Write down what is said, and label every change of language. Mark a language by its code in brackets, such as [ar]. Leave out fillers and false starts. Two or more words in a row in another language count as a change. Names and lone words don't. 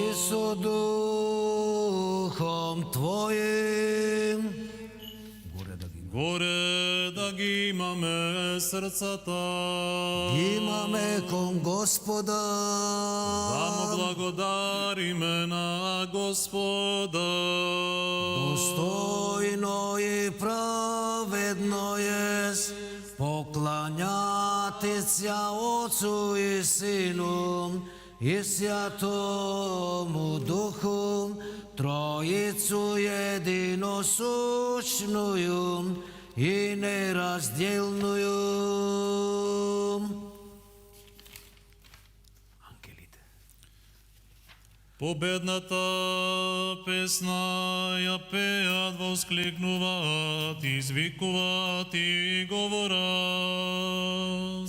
[cu] И со Духом Твоим. [mk] Горе да ги имаме срцата. Имаме кон Господа. Да му благодариме на Господа. [cu] Достойно и праведно е покланяти ся Отцу и Сину и Святому Духу, Троицу единосущную и неразделную. [mk] Ангелите. Победната песна ја пеат, воскликнуваат, извикуваат и говорат.